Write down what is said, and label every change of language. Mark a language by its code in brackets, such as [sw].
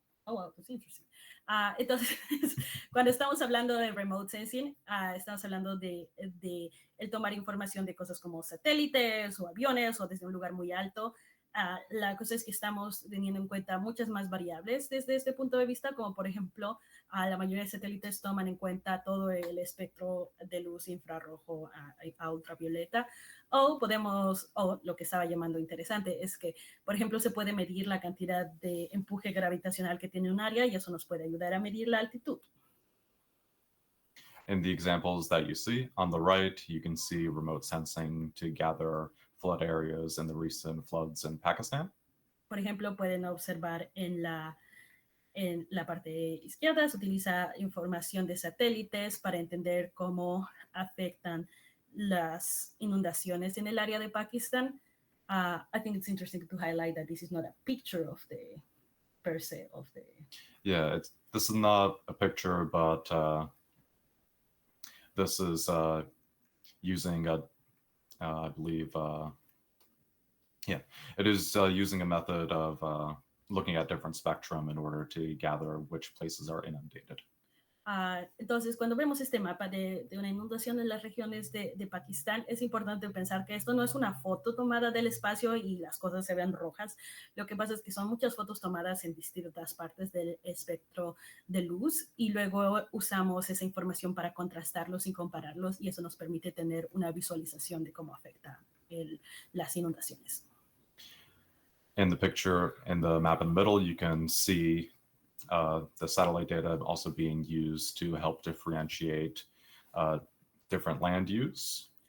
[en] Oh, wow, that's interesting. [es] Entonces, cuando estamos hablando de remote sensing, estamos hablando de el tomar información de cosas como satélites o aviones o desde un lugar muy alto. La cosa es que estamos teniendo en cuenta muchas más variables desde este punto de vista, como por ejemplo, la mayoría de satélites toman en cuenta todo el espectro de luz infrarrojo a ultravioleta, o lo que estaba llamando interesante es que, por ejemplo, se puede medir la cantidad de empuje gravitacional que tiene un área y eso nos puede ayudar a medir la altitud. [en] In the examples that you see on the right, you can see remote sensing to gather flood areas and the recent floods in Pakistan. [es] Por ejemplo, pueden observar en la parte izquierda se utiliza información de satélites para entender cómo afectan las inundaciones en el área de Pakistán. [en] I think it's interesting to highlight that this is not a picture of the per se of the. Yeah, this is not a picture, but this is using I believe, it is using a method of looking at different spectrum in order to gather which places are inundated. [es] Entonces, cuando vemos este mapa de una inundación en las regiones de Pakistán, es importante pensar que esto no es una foto tomada del espacio y las cosas se ven rojas. Lo que pasa es que son muchas fotos tomadas en distintas partes del espectro de luz y luego usamos esa información para contrastarlos y compararlos y eso nos permite tener una visualización de cómo afecta las inundaciones. [en] In the picture, in the map in the middle, you can see the satellite data also being used to help differentiate different land use.